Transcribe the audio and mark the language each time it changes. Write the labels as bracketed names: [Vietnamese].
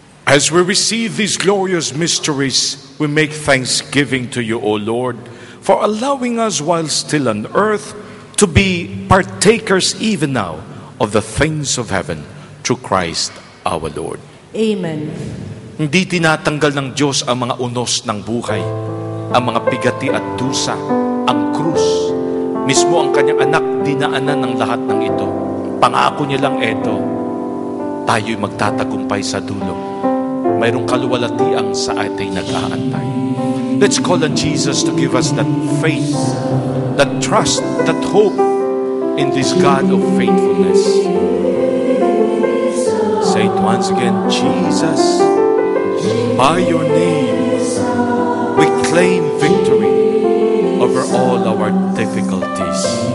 [English] As we receive these glorious mysteries, we make thanksgiving to you, O Lord, for allowing us while still on earth to be partakers even now of the things of heaven through Christ our Lord. Amen. [Filipino] Hindi tinatanggal ng Diyos ang mga unos ng buhay, ang mga bigati at dusa, ang krus. Mismo ang kanyang anak dinaanan ng lahat ng ito. Pangako niya lang eto, tayo'y magtatagumpay sa dulo. mayroong kaluwalhatian sa ating nag-aantay. [English] Let's call on Jesus to give us that faith, that trust, that hope in this God of faithfulness. Say it once again, Jesus, by your name, we claim victory over all our difficulties.